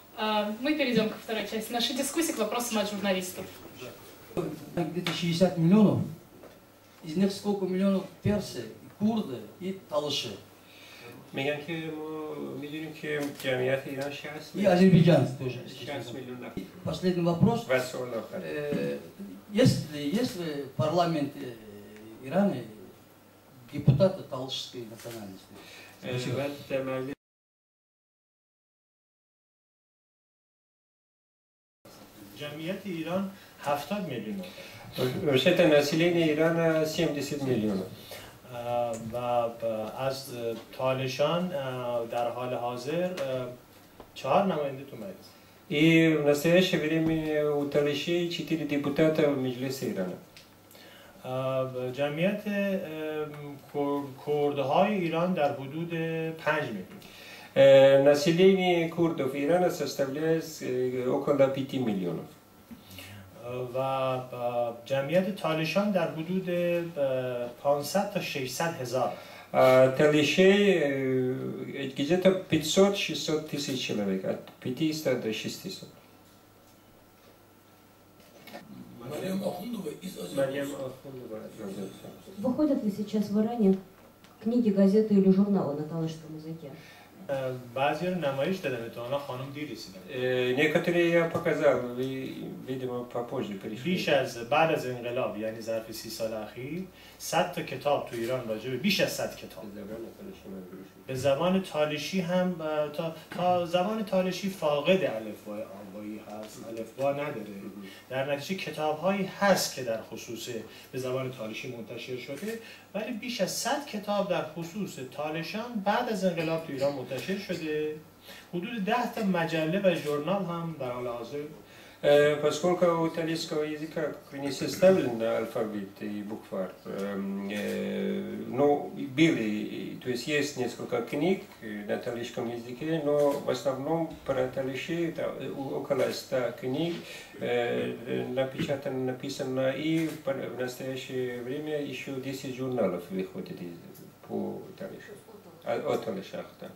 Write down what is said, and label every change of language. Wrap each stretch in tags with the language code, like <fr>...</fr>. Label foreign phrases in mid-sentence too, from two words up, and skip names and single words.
<ru>Мы перейдем ко второй части нашей дискуссии, к вопросам от журналистов. Где-то 60 миллионов, из них сколько миллионов персы, курды и талыши.</ru> <fa>میگن که ما میدونیم که جمعیت ایران 60</fa> <ru>И азербайджанцы тоже. 60 миллионов. Последний вопрос. Есть ли в парламенте Ирана депутаты талышской национальности?</ru> <fa>جمعیت ایران 70 میلیون.</fa> <ru>Вообще-то население Ирана 70 миллионов.</ru> <fa>و از تالشان در حال حاضر 4 نماینده تو مجلس.</fa> <ru>И в настоящее время у Талишей 4 депутата в Меджлисе Ирана.</ru> <fa>جمعیت کردهای ایران در حدود 5 میلیون.</fa> <ru>Население курдов Ирана составляет около 5 миллионов.</ru> <fa>و جمعیت تالشان در حدود 500 تا 600 هزار.</fa> <ru>Талишей где-то 500-600 тысяч человек, от 500 до 600. Выходят ли сейчас в Иране книги, газеты или журналы на талышском языке?</ru> <fa>بعضی رو نمایش دادن تو آنها خانم دیر رسیدن.</fa> <ru>Некоторые я показал, вы, видимо, попозже пришли.</ru> <fa>بیش از بعد از انقلاب یعنی ظرف 30 سال اخیر 100 تا کتاب تو ایران راجع به بیش از 100 کتاب به زبان تالشی هم تا زبان تالشی فاقد الفبای آبایی هست، الفبا نداره. در نتیجه کتاب‌هایی هست که در خصوص به زبان تالشی منتشر شده، ولی بیش از 100 کتاب در خصوص تالشان بعد از انقلاب تو ایران منتشر شده. حدود 10 تا مجله و ژورنال هم در حال حاضر.</fa> <ru>Поскольку у талийского языка не составлен алфавит и буквар, но были, то есть есть несколько книг на талийском языке, но в основном про талиши около 100 книг написано, и в настоящее время еще 10 журналов выходит по талишу, о талишах.</ru>